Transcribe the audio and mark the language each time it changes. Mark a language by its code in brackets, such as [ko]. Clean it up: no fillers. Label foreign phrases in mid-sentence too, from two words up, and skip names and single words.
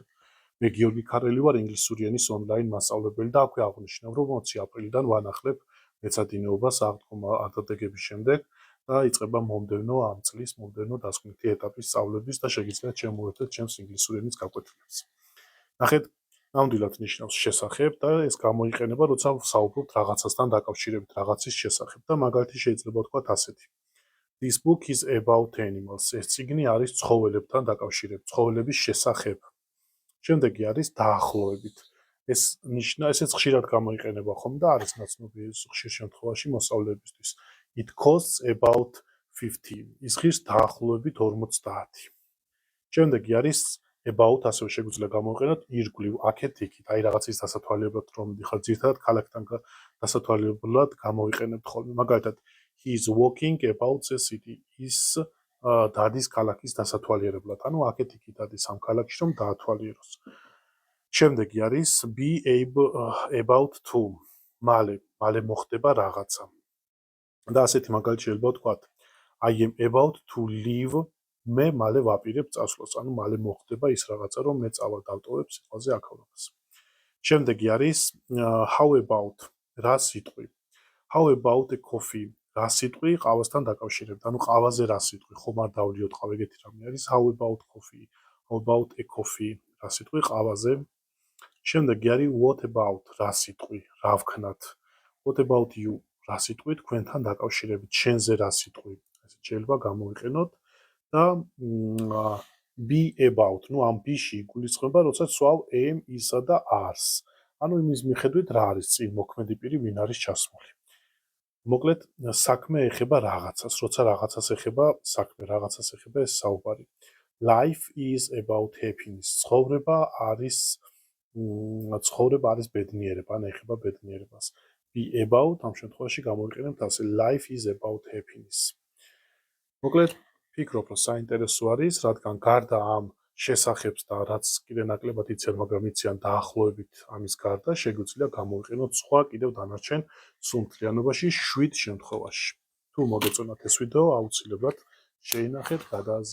[ka] მე გიორგი ქარელი ვარ, ინგლისური ენის ონლაინ მასწავლებელი და აქვე აღვნიშნავ, რომ 20 აპრილიდან ვანახლებ მეცადინეობას აღდგომა ადაგების შემდეგ და იწყება მომდევნო ამ წლის მომდევნო დასკვნითი ეტაპის სწავლების და შეგიძლიათ შემოერთეთ ჩემს ინგლისური ენის გაკვეთილებს. ნახეთ, ნამდვილად ნიშნავს შესახებ და ეს გამოიყენება, როცა ვსაუბრობთ რაღაცასთან დაკავშირებით, რაღაცის შესახებ და მაგალითი შეიძლება ვთქვათ ასეთი. [en] This book is about animals. [ka] ეს წიგნი არის ცხოველებთან დაკავშირებით, ცხოველების შესახებ. შემდეგი არის დაახლოებით. ეს ესეც ხშირად გამოიყენება ხომ და არის ნაცნობი ხშირ შემთხვევაში მოსწავლეებისთვის. [en] It costs about 15. [ka] ის ღირს დაახლოებით 50. შემდეგი არის about, ასევე შეგვიძლია გამოიყენოთ ირგვლივ, აქეთ იქით, აი რაღაცის დასათვალიერებლად რომ მიდიხარ ძირითადად ქალაქთან დასათვალიერებლად გამოიყენებთ ხოლმე. მაგალითად, [en] he is walking about the city. [ka] ის დადის ქალაქის დასათვალიერებლად. ანუ აქეთ იქით დადის ამ ქალაქში რომ დაათვალიეროს. შემდეგი არის [en] be about to. [ka] მალე მოხდება რაღაცა. და ასეთი მაგალითი შეიძლება ვთქვათ. [en] I am about to leave. [ka] მე მალე ვაპირებ წასვლას, ანუ მალე მოხდება ის რაღაცა, რომ მე წავალ დავტოვებ სიტყვაზე აქაურობას. შემდეგი არის [en] how about, [ka] რა სიტყვი. [en] How about a coffee? [ka] რა სიტყვი ყავასთან დაკავშირებით, ანუ ყავაზე რა სიტყვი, ხომ არ დავლიოთ ყავ, ეგეთი რამე არის [en] how about coffee, how about a coffee, [ka] რა სიტყვი ყავაზე. შემდეგი არის [en] what about, [ka] რა სიტყვი, რა ვქნათ. [en] What about you, [ka] რა სიტყვი თქვენთან დაკავშირებით, შენზე რა სიტყვი. ესე შეიძლება გამოიყენოთ და [en] be about, [ka] ნუ ამ be-ში იგულისხმება, როცა სვავ am, is-ა და are-ს. ანუ იმის მიხედვით რა არის წინ მოქმედი პირი, ვინ არის ჩასმული. მოკლედ, საქმე ეხება რაღაცას, როცა რაღაცას ეხება საქმე, რაღაცას ეხება ეს საუბარი. [en] Life is about happiness. [ka] ცხოვრება არის ბედნიერება, ან ეხება ბედნიერებას. [en] Be about, [ka] ამ შემთხვევაში გამოიყენებთ ასე, [en] life is about happiness. [ka] მოკლედ, ფიქრობ, რომ საინტერესო არის, რადგან გარდა ამ შესახებს და რაც კიდე ნაკლებად იციან, მაგრამ იციან დაახლოებით ამის გარდა, შეგვიძლია გამოიყენოთ სხვა კიდევ დანარჩენ სუნთლიანობაში 7 შემთხვევაში. თუ მოგეწონათ ეს ვიდეო, აუცილებლად შეინახეთ, გადააზიარეთ.